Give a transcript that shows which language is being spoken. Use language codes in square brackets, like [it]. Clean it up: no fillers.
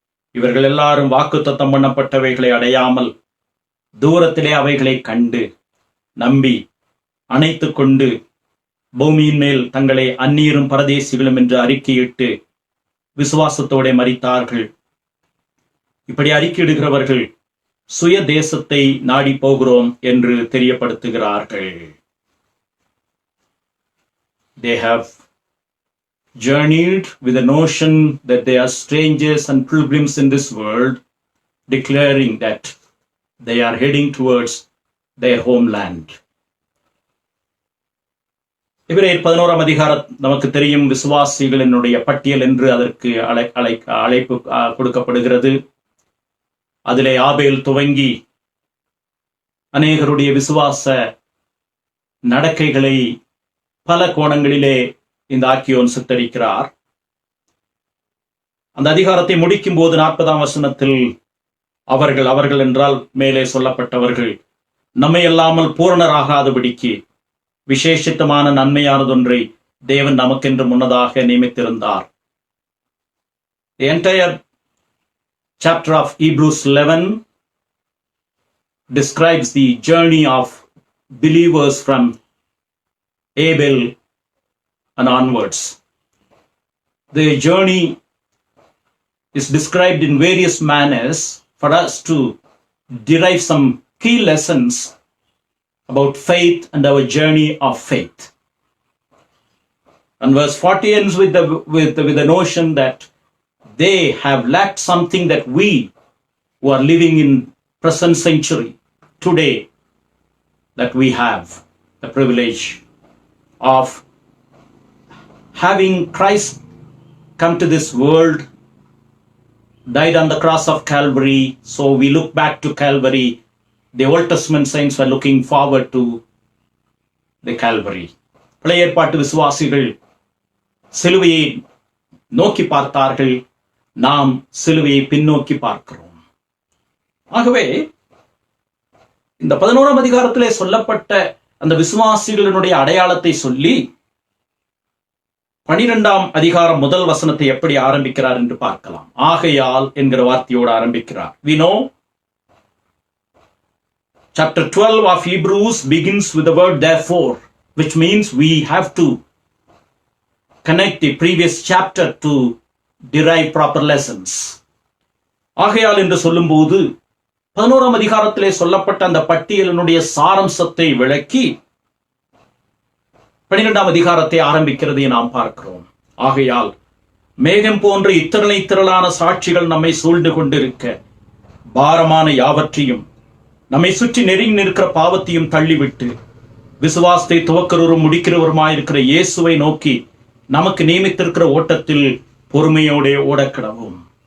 [ta] இவர்கள் எல்லாரும் வாக்குத்தத்தம் பண்ணப்பட்டவைகளை அடையாமல் தூரத்திலே அவைகளை கண்டு நம்பி அணைத்துக் கொண்டு பூமியின் மேல் தங்களை அந்நியரும் பரதேசிகளும் என்று அறிக்கையிட்டு விசுவாசத்தோட மரித்தார்கள். இப்படி அறிக்கையிடுகிறவர்கள் சுய தேசத்தை நாடி போகிறோம் என்று தெரியப்படுத்துகிறார்கள். [en] They have journeyed with the notion that they are strangers and pilgrims in this world, declaring that they are heading towards their homeland. [ta] எபிரேயர் 11ஆம் அதிகாரம் நமக்கு தெரியும், விசுவாசிகளினுடைய பட்டியல் என்று அதற்கு அழைப்பு கொடுக்கப்படுகிறது. அதிலே ஆபேல் துவங்கி அநேகருடைய விசுவாச நடக்கைகளை பல கோணங்களிலே இந்த ஆக்கியோன் சித்தரிக்கிறார். அந்த அதிகாரத்தை முடிக்கும் போது 40ஆம் வசனத்தில் அவர்கள் என்றால் மேலே சொல்லப்பட்டவர்கள் நம்மை அல்லாமல் பூரணராகாதபடிக்கு விசேஷித்தமான நன்மையானதொன்றை தேவன் நமக்கென்று முன்னதாக நியமித்திருந்தார். [en] The entire chapter of Hebrews 11 describes the journey of believers from Abel and onwards. The journey is described in various manners for us to derive some key lessons about faith and our journey of faith. And verse 40 ends with the notion that they have lacked something that we who are living in present century today, that we have the privilege of having Christ come to this world, died on the cross of Calvary. So we look back to Calvary. The Old Testament saints were looking forward to the Calvary. [ta] பழைய ஏற்பாட்டு விசுவாசிகள் சிலுவையை நோக்கி பார்த்தார்கள், நாம் சிலுவையை பின்னோக்கி பார்க்கிறோம். ஆகவே இந்த 11ஆம் அதிகாரத்திலே சொல்லப்பட்ட அந்த விசுவாசிகளினுடைய அடையாளத்தை சொல்லி 12ஆம் அதிகாரம் முதல் வசனத்தை எப்படி ஆரம்பிக்கிறார் என்று பார்க்கலாம். ஆகையால் என்கிற வார்த்தையோடு ஆரம்பிக்கிறார். [en] We know chapter 12 of Hebrews begins with the word therefore, which means we have to connect the previous chapter to derive proper lessons. [ta] ஆகையால் என்று சொல்லும்போது 11ஆம் அதிகாரத்திலே சொல்லப்பட்ட அந்த பட்டியலினுடைய சாரம்சத்தை விளக்கி 12ஆம் அதிகாரத்தை ஆரம்பிக்கிறதை நாம் பார்க்கிறோம். ஆகையால் மேகம் போன்ற இத்தனை திரளான சாட்சிகள் நம்மை சூழ்ந்து கொண்டிருக்க பாரமான யாவற்றையும் நம்மை சுற்றி நெருங்கி நிற்கிற பாவத்தையும் தள்ளிவிட்டு விசுவாசத்தை துவக்கிறவரும் முடிக்கிறவருமாயிருக்கிற இயேசுவை நோக்கி நமக்கு நியமித்திருக்கிற ஓட்டத்தில் பொறுமையோட ஓடக்கிடவும்.